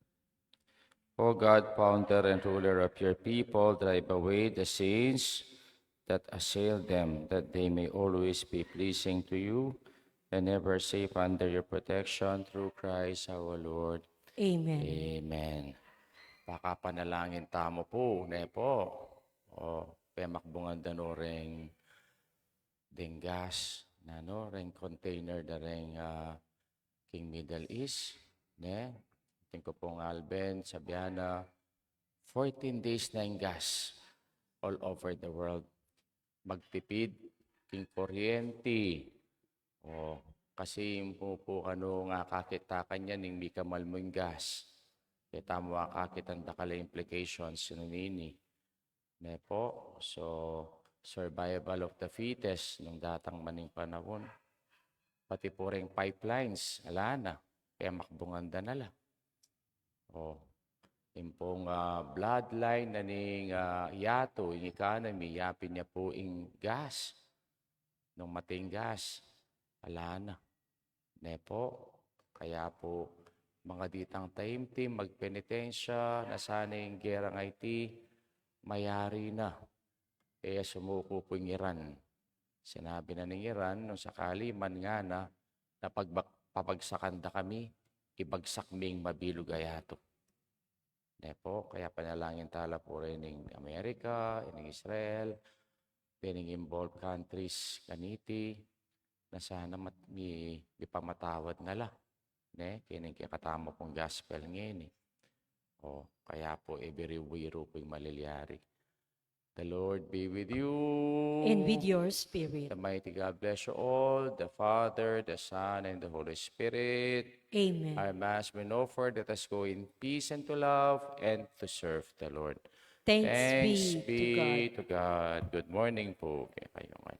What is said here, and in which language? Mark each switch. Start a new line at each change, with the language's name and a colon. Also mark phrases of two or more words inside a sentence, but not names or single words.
English: O God, founder and ruler of your people, drive away the sins that assail them, that they may always be pleasing to you and ever safe under your protection through Christ our Lord. Amen. Amen.
Pampanga: Baka panalangin tamo po, ne po. O, pemakbungan danoreng denggas, nano, reng container da reng King Middle East, ne? Tingko pong Alben, Sabiana, 14 days na yung gas
English: all over the world.
Pampanga: Magtipid, king kuryente. O, kasi po ano nga kakita kanya ning mi kamal mo yung gas. Kaya tamo kakitang dakala implications nini. Ne po, so
English: survival of the fittest
Pampanga: nung datang maning panahon. Pati po rin pipelines, ala na, kaya makbunganda na lang. O, yung pong bloodline na ning yato, yung economy, yapin niya po yung gas. Nung mating gas, ala na. Ne po, kaya po, mga ditang taimtim, magpenitensya, nasana yung gerang IT, mayari na. Kaya sumuko po yung Iran. Sinabi na ng Iran, nung sakali man nga na, papagsakan da kami, ibagsak ming mabilog ayato. Ne po, kaya panalangin tala po rin ng Amerika, ng Israel, ng
English: involved countries,
Pampanga: kaniti, na sana may pamatawad na la. Ne, kining katama pong gospel ngayon eh. O, kaya po, everywhere po yung maliliari.
English: The Lord be with you. And with your spirit. The mighty God bless you all, the Father, the Son, and the Holy Spirit. Amen. Our Mass been offered. Let us go in peace and to love and to serve the Lord. Thanks be to God. to God. Good morning
Pampanga: po kayo.